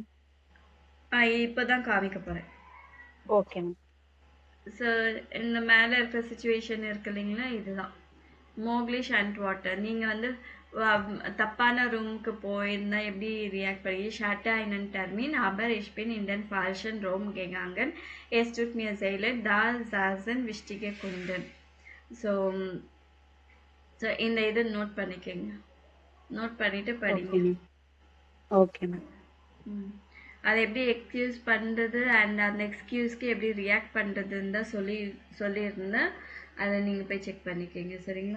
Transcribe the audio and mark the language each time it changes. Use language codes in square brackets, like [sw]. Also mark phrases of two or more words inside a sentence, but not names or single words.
[ta] இப்போ தான் காமிக்க போகிறேன். ஓகே மேம். ஸோ இந்த மேலே இருக்கிற சுச்சுவேஷன் இருக்கு இல்லைங்களா, இதுதான் மோக்லிஷ் அண்ட் வாட்டர். நீங்கள் வந்து தப்பான ரூமுக்கு போயிருந்தால் எப்படி ரியாக்ட் பண்ணி [de] schatta in Termin aber ich bin in den falschen Raum gegangen, es tut mir sehr leid, da saßen wichtige Kunden. [ta] ஸோ ஸோ இந்த இதை நோட் பண்ணிக்கோங்க. நோட் பண்ணிட்டு படிங்க. ஓகே மேம். ஓகே மேம். ம். அதை எப்படி எக்ஸ்கியூஸ் பண்ணுறது அண்ட் அந்த எக்ஸ்கியூஸ்க்கு எப்படி ரியாக்ட் பண்ணுறதுன்னு தான் சொல்லியிருந்தேன். அதை நீங்கள் போய் செக் பண்ணிக்கோங்க. சரிங்களா?